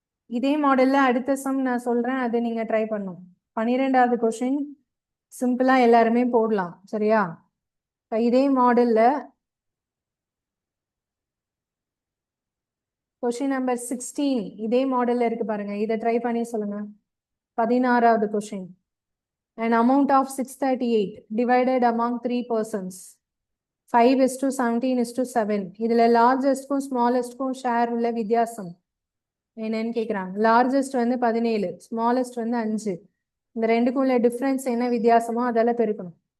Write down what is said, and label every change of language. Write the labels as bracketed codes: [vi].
[ta] இதே மாடல்ல அடுத்த சம் நான் சொல்றேன், அதை நீங்க ட்ரை பண்ணும். 12வது கொஸ்டின் சிம்பிளா எல்லாருமே போடலாம். சரியா? இதே மாடல்ல கொஸ்டின் நம்பர் 16 இதே மாடல்ல இருக்கு பாருங்க. இதை ட்ரை பண்ணி சொல்லுங்க. 16வது question. [en] An amount of 638 divided among 3 persons. 5:17:7. [ta] இதுல லார்ஜஸ்ட்க்கும் ஸ்மாலஸ்ட்க்கும் ஷேர் உள்ள வித்தியாசம் என்னன்னு கேக்குறாங்க. லார்ஜஸ்ட் வந்து 17, ஸ்மாலஸ்ட் வந்து 5. இந்த ரெண்டுக்கும் உள்ள டிஃபரன்ஸ் என்ன வித்தியாசமோ அதெல்லாம் பெருக்கணும்.